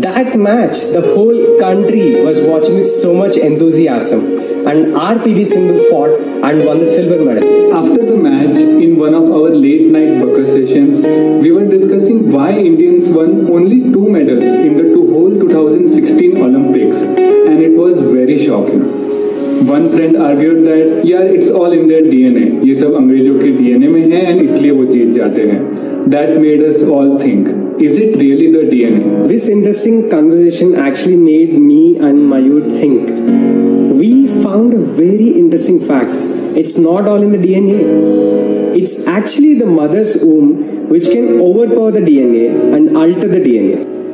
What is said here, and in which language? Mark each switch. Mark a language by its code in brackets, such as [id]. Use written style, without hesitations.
[en] That match, the whole country was watching with so much enthusiasm, and our PV Sindhu fought and won the silver medal. After the match, in one of our late night Bakar sessions, we were discussing why Indians won only 2 medals in the whole 2016 Olympics, and it was very shocking. One friend argued that, yeah, it's all in their DNA. [hi] ये सब अंग्रेजों के DNA में है, and इसलिए वो जीत जाते हैं. [en] That made us all think, is it really the DNA? This interesting conversation actually made me and Mayur think. We found a very interesting fact. It's not all in the DNA. It's actually the mother's womb which can overpower the DNA and alter the DNA.